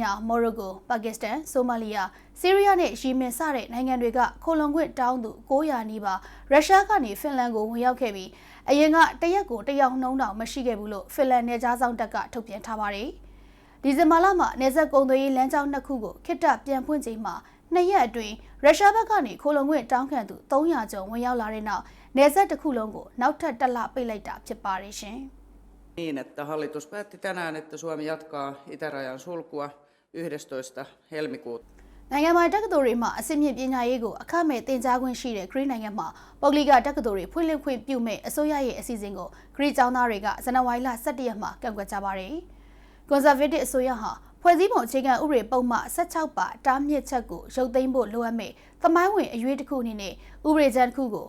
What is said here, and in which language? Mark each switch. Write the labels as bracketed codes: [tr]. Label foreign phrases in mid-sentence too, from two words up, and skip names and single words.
[my] ညာ၊မော်ရိုကို၊ပါကစ္စတန်၊ဆိုမာလီယာ၊ဆီးရီးယားနဲ့ယီမင်စတဲ့နိုင်ငံတွေကခိုလုံခွင့်တောင်းသူ900နီးပါးရုရှားကနေဖင်လန်ကိုဝင်ရောက်ခဲ့ပြီးအရင်ကတရက်ကိုတယောက်နှုံးတောင်မရှိခဲ့ဘူးလို့ဖင်လန်နယ်ခြားစောင့်တပ်ကထုတ်ပြန်ထားပါတယ်။ဒီဇင်ဘာလမှာနယ်စပ်ကုန်သွယ်ရေးလမ်းကြောင်း2ခုကိုခေတ္တပြန်ဖွင့်ချိန်မှာ2ရက်အတွင်းရုရှားဘက်ကနေခိုလုံခွင့်တောင်းခံသူ300ကျော်ဝင်ရောက်လာတဲ့နောက်နယ်စပ်တစ်ခုလုံးကိုနောက်ထပ်1လပိတ်လိုက်တာဖြစ်ပါတယ်ရှင်။ [fi] Niin, että hallitus päätti tänään, että Suomi jatkaa itärajan sulkua 11. helmikuuta. [my] နိုင်ငံပိုင်တက္ကသိုလ်တွေမှာအစစ်မြင့်ပညာရေးကိုအခမဲ့သင်ကြားခွင့်ရှိတဲ့ဂရိနိုင်ငံမှာပုဂ္ဂလိကတက္ကသိုလ်တွေဖွင့်လှစ်ခွင့်ပြုမဲ့အစိုးရရဲ့အစီအစဉ်ကိုဂရိကျောင်းသားတွေကဇန်နဝါရီလ17ရက်မှာကန့်ကွက်ကြပါတယ်။ Conservative အစိုးရဟာဖွဲ့စည်းပုံအခြေခံဥပဒေပုံမှန်16ပါတားမြစ်ချက်ကိုရုပ်သိမ်းဖို့လိုအပ်မဲ့သမိုင်းဝင်အရွေးတစ်ခုအနေနဲ့ဥပဒေကြမ်းတစ်ခုကို